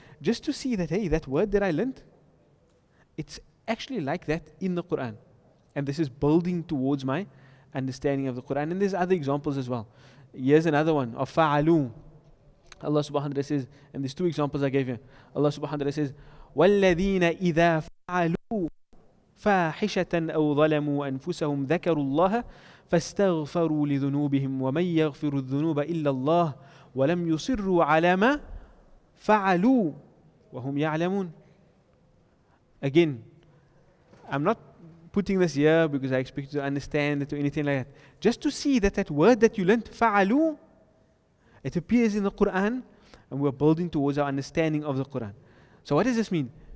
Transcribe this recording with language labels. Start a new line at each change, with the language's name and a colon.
English: Just to see that, hey, that word that I learned, it's actually like that in the Quran. And this is building towards my understanding of the Quran. And there's other examples as well. Here's another one of fa'alu. Allah subhanahu wa ta'ala says, and there's two examples I gave you.
Arabic: Allah subhanahu wa ta'ala says, وَالَّذِينَ إِذَا فَعَلُوا فَاحِشَةً أَوْ ظَلَمُوا أَنفُسَهُمْ ذَكَرُوا اللَّهَ فَاسْتَغْفَرُوا لِذُنُوبِهِمْ وَمَنْ يَغْفِرُ الذُّنُوبَ إِلَّا اللَّهُ وَلَمْ يُصِرُّوا عَلَى مَا فَعَلُوا وَهُمْ يَعْلَمُونَ.
English: Again, I'm not putting this here because I expect you to understand it or anything like that. Just to see that word that you learned, fa'alu, it appears in the Quran, and we're building towards our understanding of the Quran. So what does this mean?